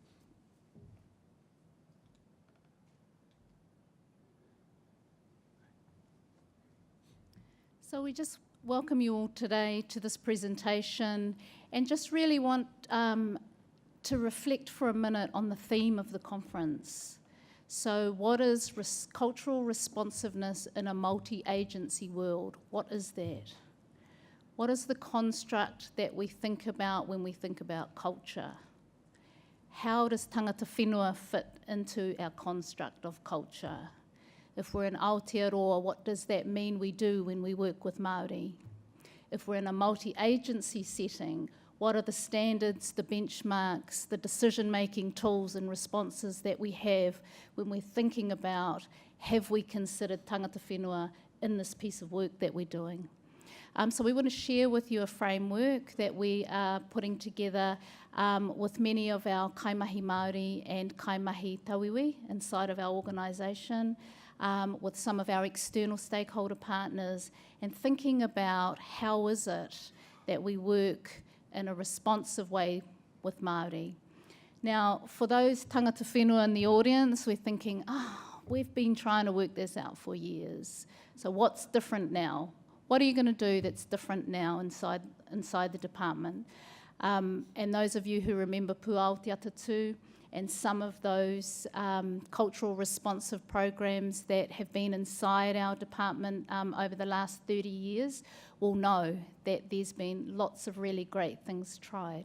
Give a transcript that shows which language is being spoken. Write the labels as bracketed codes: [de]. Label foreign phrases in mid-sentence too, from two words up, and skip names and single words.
[en] So we just welcome you all today to this presentation and just really want to reflect for a minute on the theme of the conference. So what is cultural responsiveness in a multi-agency world? What is that? What is the construct that we think about when we think about culture? How does [mi] tangata whenua [en] fit into our construct of culture? If we're in Aotearoa, what does that mean we do when we work with Māori? If we're in a multi-agency setting, what are the standards, the benchmarks, the decision-making tools and responses that we have when we're thinking about, have we considered [mi] tangata whenua [en] in this piece of work that we're doing? So we want to share with you a framework that we are putting together with many of our [mi] kaimahi Māori [en] and [mi] kaimahi tauiwi [en] inside of our organisation, with some of our external stakeholder partners, and thinking about how is it that we work in a responsive way with Māori. Now, for those [mi] tangata whenua [en] in the audience, we're thinking, we've been trying to work this out for years. So what's different now? What are you going to do that's different now inside the department? And those of you who remember Pu Aotearoa tū and some of those cultural responsive programs that have been inside our department over the last 30 years will know that there's been lots of really great things tried.